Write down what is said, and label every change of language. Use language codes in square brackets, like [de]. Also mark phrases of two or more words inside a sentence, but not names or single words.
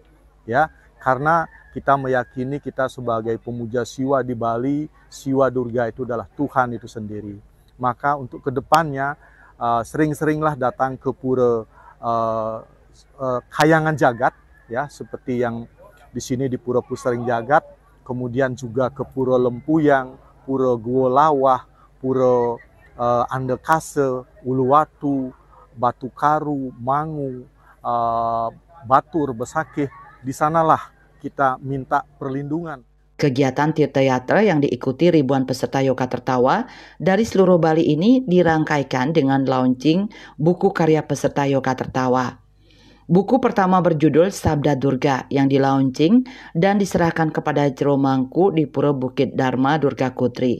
[id] Ya, karena kita meyakini kita sebagai pemuja Siwa di Bali, Siwa Durga itu adalah Tuhan itu sendiri. Maka untuk kedepannya sering-seringlah datang ke Pura Kayangan Jagat, ya, seperti yang di sini di Pura Pusering Jagat, kemudian juga ke Pura Lempuyang, Pura Guolawah, Pura Andekase, Uluwatu, Batu Karu, Mangu, Batur, Besakih. Di sanalah kita minta perlindungan. Kegiatan tirta yatra yang diikuti ribuan peserta yoga tertawa dari seluruh Bali ini dirangkaikan dengan launching buku karya peserta yoga tertawa. Buku pertama berjudul Sabda Durga yang dilaunching dan diserahkan kepada Jero Mangku di Pura Bukit Dharma Durga Kutri.